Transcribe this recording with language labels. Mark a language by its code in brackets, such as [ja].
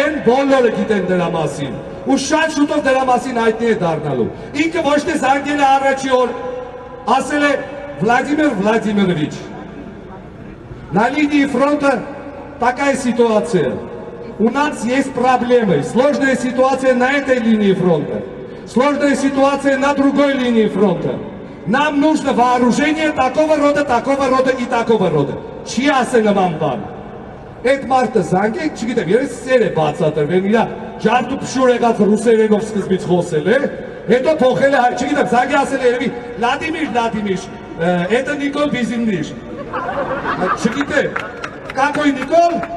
[hy] բոլորը գիտեն դրա մասին։ Ու շատ շուտով դրա մասին հայտնի է դառնալու։ Ինքը ոչ թե զանգել է առաջի օր, ասել է Վլադիմիր Վլադիմիրովիչ, [ru] на линии фронта такая ситуация. У нас есть проблемы, сложная ситуация на этой линии фронта. сложная ситуация на другой линии фронта. Нам нужно вооружение такого рода и такого рода. [hy] Չի ասել նման բան։ Այդ մարդը զանգեք, չգիտեմ, երես սեր է բացատրվել, իրա ջարդու փշուր եղած ռուսերենով սկզբից խոսել է, հետո փոխել է, չգիտեմ, զանգի ասել է երևի Վլադիմիր, [ru] это Никол Бизимниш։ [hy] Չգիտեմ, [ru] какой Никол?